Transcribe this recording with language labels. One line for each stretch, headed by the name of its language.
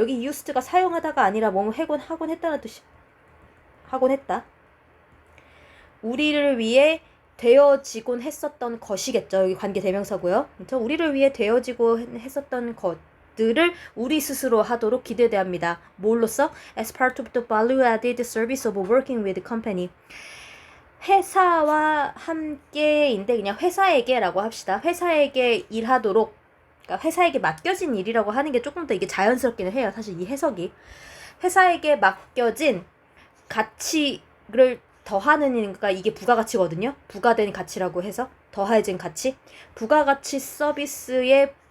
Korean: 여기 used가 사용하다가 아니라 뭐 하곤 했다는 뜻이, 하곤 했다. 우리를 위해 되어지곤 했었던 것이겠죠. 여기 관계 대명사고요. 그렇죠? 우리를 위해 되어지고 했었던 것들을 우리 스스로 하도록 기대됩니다. 뭘로써?
English: As part of the value-added service of working with the company.
Korean: 회사와 함께인데 그냥 회사에게라고 합시다. 회사에게 일하도록, 그러니까 회사에게 맡겨진 일이라고 하는 게 조금 더 이게 자연스럽기는 해요. 사실 이 해석이 회사에게 맡겨진 가치를 더하는이니까 이게 부가가치거든요. 부가된 가치라고 해서 더해진 가치, 부가가치 서비스의